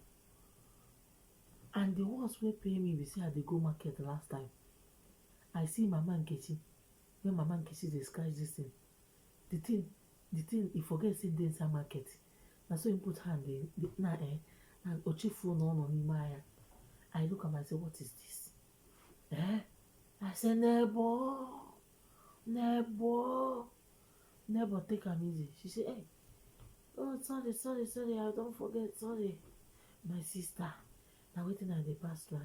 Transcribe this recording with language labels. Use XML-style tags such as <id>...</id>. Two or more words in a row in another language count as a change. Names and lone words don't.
<pcm>And the worst wey pain me be say I dey go market last time. I see Mama Nkechi, when Mama Nkechi dey scratch this thing. The thing, e forget say dey inside market. Na so him put hand and</pcm> <ig>ochifuo na ọ nọ n'ime ahịa.</ig> <pcm>I look am, I say, what is this? I say, neighbor, take am easy. She say, hey, oh, sorry, I don't forget, sorry. My sister, na wetin I dey pass through.</pcm>